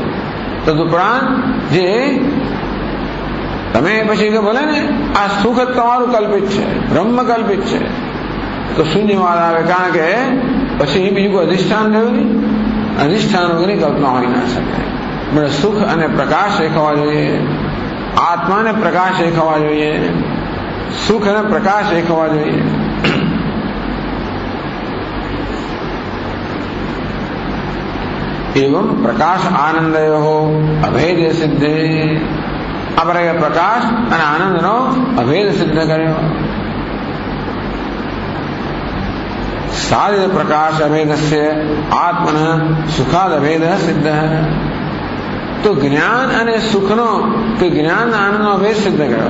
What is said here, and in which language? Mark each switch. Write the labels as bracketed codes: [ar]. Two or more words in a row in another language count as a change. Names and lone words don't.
[gu] તદુપરાંત જે તમે પછી કે બોલે ને આ સુખ જ તમારું કલ્પિત છે, બ્રહ્મ કલ્પિત છે, તો શૂન્યવાદ આવે. કારણ કે પછી બીજું કોઈ અધિષ્ઠાન રહ્યું નહીં. અધિષ્ઠાન વગરની કલ્પના હોઈ ના શકે. એટલે સુખ અને પ્રકાશ એક હોવા જોઈએ, આત્મા અને પ્રકાશ એક હોવા જોઈએ, સુખ અને પ્રકાશ એક હોવા જોઈએ. [sa] एवं प्रकाश आनंदयो अभेद सिद्धे. [gu] આ પ્રકાશ અને આનંદનો અભેદ સિદ્ધ કર્યો. [sa] साधित प्रकाश अभेदस्य आत्मन सुखाद अभेद सिद्ध. [gu] તો જ્ઞાન અને સુખનો કે જ્ઞાન આનંદનો અભેદ સિદ્ધ કર્યો.